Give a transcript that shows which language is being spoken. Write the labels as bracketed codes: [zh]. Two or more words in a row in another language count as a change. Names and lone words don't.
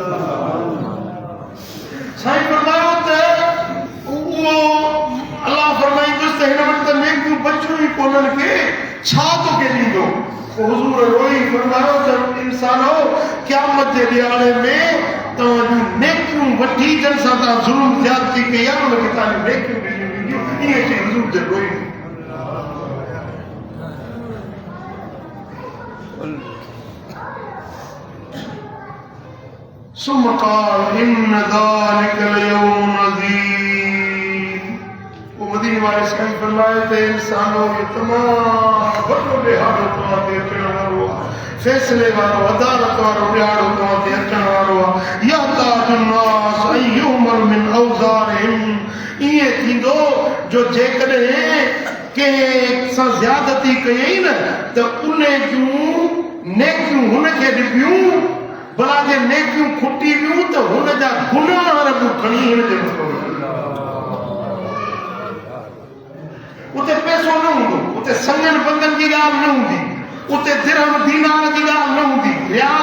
[sd] साईं फरमायो त उहो अल्लाह फरमाईंदुसि त हिन वटि त नेकियूं बचियूं ई कोन्हनि खे छा तोखे ॾींदो हुज़ूर रोई फरमायो त इंसानो क़यामत जे ॾियारे में तव्हांजूं नेकियूं वठी जन सां तव्हां ज़ुल्म ज़्यादती कई आहे उनखे तव्हांजूं नेकियूं ॾिनियूं वेंदियूं ईअं चई हुज़ूर जन रोई [ar] ثم قال إن ذلك اليوم عظيم [sd] ومدينة वाले साईं फरमाए थे इंसानों ये तमाम वॾो ॾिहाड़ो तव्हां ते अचण वारो आहे फ़ैसिले वारो अदालत वारो ॾिहाड़ो तव्हां ते अचण वारो आहे [ar] يحتاج الناس أن يؤمر من أوزارهم [sd] ईअं थींदो जो जेकॾहिं कंहिं सां ज़्यादती कयई न त उन जूं नेकियूं हुनखे ॾिबियूं भला जे नेकियूं खुटी वियूं त हुन जा गुनाह रब खणी हिन जे मथां उते पैसो न हूंदो उते संगन बंदन जी ॻाल्हि न हूंदी उते दिरहम दीनार जी ॻाल्हि न हूंदी रियाल